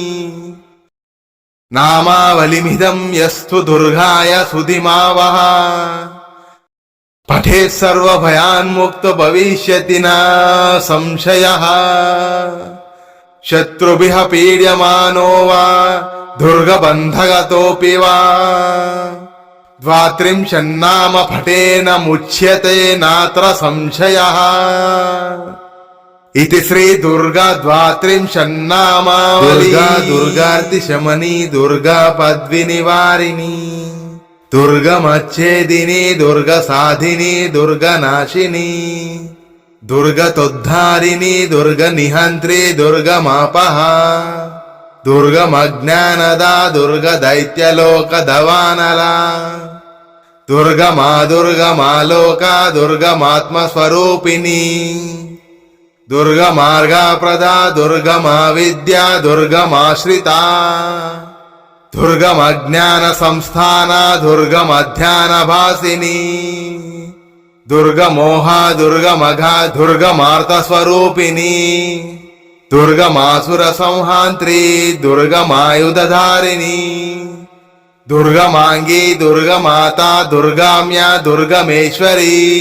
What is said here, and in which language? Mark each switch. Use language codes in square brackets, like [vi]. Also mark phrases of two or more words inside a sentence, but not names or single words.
[sa] నామావళిమిదం యస్తు దుర్గాయ సుధిమావహ పఠేత్ సర్వభయాన్ముక్తో భవిష్యతి న సంశయః శత్రుభిః పీడ్యమానో వా దుర్గబంధగతోऽపి వా ద్వాత్రింశన్నామ పఠేన ముచ్యతే నాత్ర సంశయః इति श्री दुर्गा द्वात्रिंशन्नामावली दुर्गा दुर्गार्ति शमनी दुर्गा पद्विनिवारिणी दुर्गमच्छेदिनी दुर्गा साधिनी दुर्गा नाशिनी दुर्गतोद्धारिणी दुर्गा निहंत्री दुर्गमापः दुर्गमज्ञानदा दुर्गा दैत्यलोक दवानला दुर्गमा दुर्गमालोका दुर्गमात्मस्वरूपिणी దుర్గమార్గా ప్రదా దుర్గమా విద్యా దుర్గమాశ్రితా దుర్గమజ్ఞాన సంస్థాన దుర్గమధ్యాన భాసిని దుర్గమోహ దుర్గమఘ దుర్గమార్త స్వరూపిణి దుర్గమాసుర సంహాంత్రి దుర్గమాయుధధారిణి దుర్గమాంగి దుర్గమాత దుర్గామ్య దుర్గమేశ్వరి